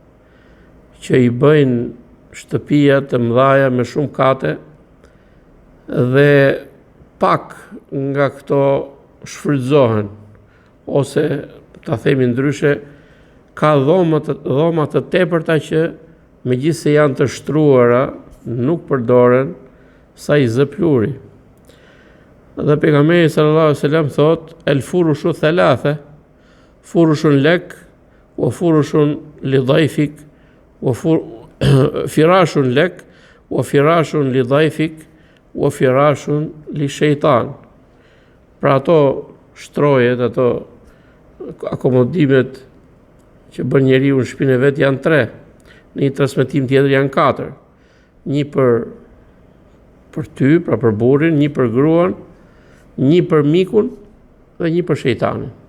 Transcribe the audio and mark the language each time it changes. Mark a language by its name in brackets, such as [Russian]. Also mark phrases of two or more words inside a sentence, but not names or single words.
[Albanian] që i bëjnë shtëpia të mëdha me shumë kate dhe pak nga këto shfrytëzohen, ose ta themi ndryshe, ka dhoma të tepërta që megjithse janë të shtruara, nuk përdoren sa i zë pluri. Dhe pejgamberi [Arabic] صلى الله عليه وسلم [Albanian] thot: [Arabic] "الفرش ثلاثة، فرش لك، وفرش لضيفك، وفراش لك، وفراش لضيفك، وفراش للشيطان." [Albanian] Pra ato shtrojet, ato akomodimet që bën njeriu në shtëpinë e vet janë 3, në një transmetim tjetër janë 4. Një për ty, pra për burrin, një për gruan, një për mikun dhe një për shejtanin.